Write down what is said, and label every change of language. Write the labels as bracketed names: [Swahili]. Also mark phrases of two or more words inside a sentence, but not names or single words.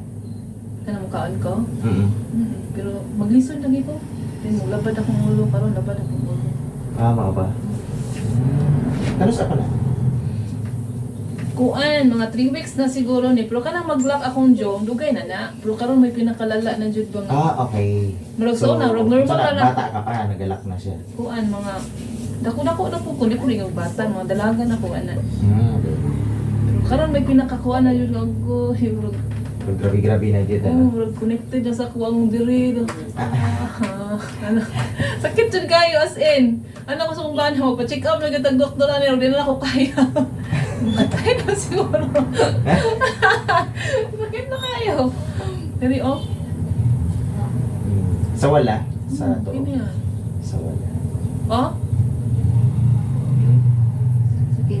[Cebuano] Kana mo kaon ko. Pero maglisod lagi ko. Then labad akong ulo karon, labad akong ulo. Mao ba? Kanus pa na? Kuan, mga 3 weeks na siguro ni. Pero kanang mag-lock akong jaw, dugay na na. Pero karon may pinakalala na jud ba nga. Okay. Murag so na, normal na. Bata ka pa, nagalak na siya. Kuan, mga dako-dako na po ko, di ko rin yung bata, mga dalaga na po, ana. Okay. Pero karon may pinakakuan na yun ako, murag, [Filipino] Grabe-grabe na dito. [Cebuano] murag connected na sa kuwang diri. Ano, sakit jud kayo [English] as in. [Cebuano] Ano ko sa kong banho, pa-check up na gatag doktor ani, di na ako kaya. Matay na siguro. Sakit na kayo. Diri oh. Sa wala? Sa to. Kini yan. Sa wala. Oh? Sakit.